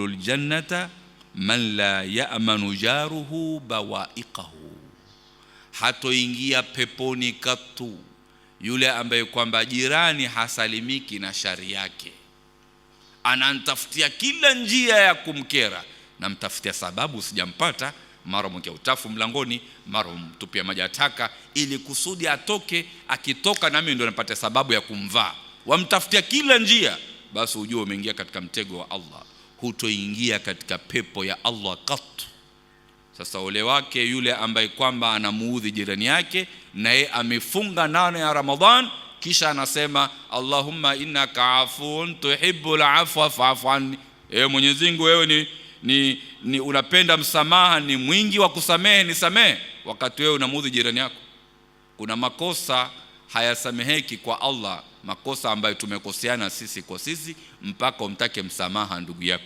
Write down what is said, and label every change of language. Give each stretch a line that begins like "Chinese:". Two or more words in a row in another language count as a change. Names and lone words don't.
Arabic: الجنة من لا يأمن جاره بوائقه,
Swahili: hatoingia peponi katu yule ambaye kwamba jirani hasalimiki na shari yake, ananitafutia kila njia ya kumkera, na mtafutia sababu sijampata, mara mwekea utafu mlangoni, mara mtupia maji ataka, ili kusudi atoke, akitoka nami ndio napata sababu ya kumvaa. Wamtafutia kila njia, basi ujue umeingia katika mtego wa Allah, hutoingia katika pepo ya Allah katu. Sasa ole wake yule ambaye kwamba anamuudhi jirani yake na yeye amefunga nane ya Ramadhan, kisha anasema
Arabic: اللهم إنك عفو تحب العفو فاعف عني,
Swahili: Mwenyezi Mungu wewe ni unapenda msamaha, ni mwingi wa kusamehe, nisamehe. Wakati wewe unamuudhi jirani yako. Kuna makosa hayasameheki kwa Allah, makosa ambayo tumekoseana sisi kwa sisi, mpaka umtake msamaha ndugu yako.